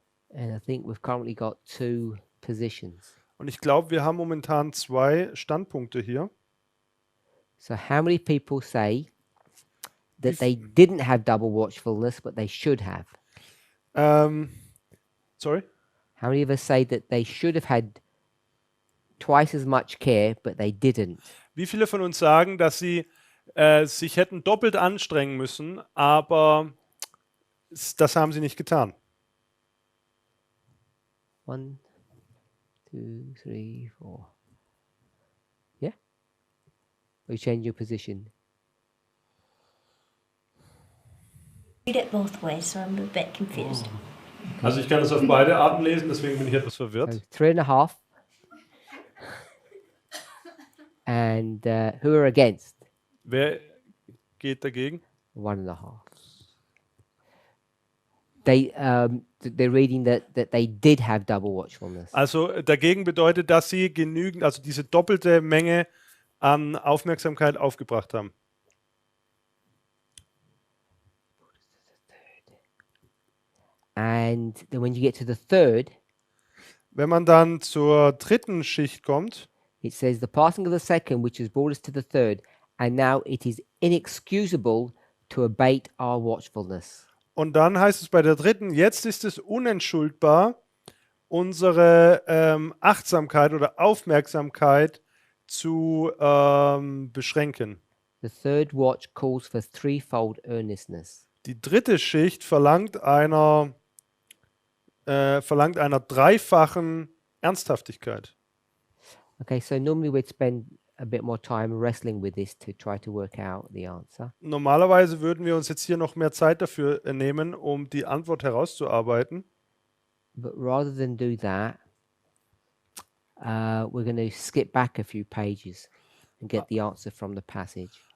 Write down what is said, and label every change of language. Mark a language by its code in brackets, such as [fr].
[en] And I think we've currently got 2 positions. [de] Und ich glaube, wir haben momentan 2 Standpunkte hier. [en] So how many people say that they didn't have double watchfulness, but they should have? Sorry? How many of us say that they should have had twice as much care, but they didn't? [de] Wie viele von uns sagen, dass sie sich hätten doppelt anstrengen müssen, aber das haben sie nicht getan? [en] 1, 2, 3, 4. Yeah? Or you change your position? Read it both ways, so I'm a bit confused. [de] Also ich kann es auf beide Arten lesen, deswegen bin ich etwas [en] So [de] verwirrt. [en] 3.5. And who are against? [de] Wer geht dagegen? [en] 1.5. They're reading that they did have double watchfulness. [de] Also dagegen bedeutet, dass sie genügend, also diese doppelte Menge an Aufmerksamkeit aufgebracht haben. [en] And then when you get to the third, [de] Wenn man dann zur dritten Schicht kommt, [en] it says, the passing of the second, which has brought us to the third, and now it is inexcusable to abate our watchfulness. [de] und dann heißt es bei der dritten, jetzt ist es unentschuldbar, unsere Achtsamkeit oder Aufmerksamkeit zu beschränken. [en] The third watch calls for threefold earnestness. [de] Die dritte Schicht verlangt einer dreifachen Ernsthaftigkeit. [en] Okay, so normally we'd spend a bit more time wrestling with this to try to work out the answer. [de] Normalerweise würden wir uns jetzt hier noch mehr Zeit dafür nehmen, um die Antwort herauszuarbeiten. [en] But rather than do that, we're going to skip back a few pages and get the answer from the passage.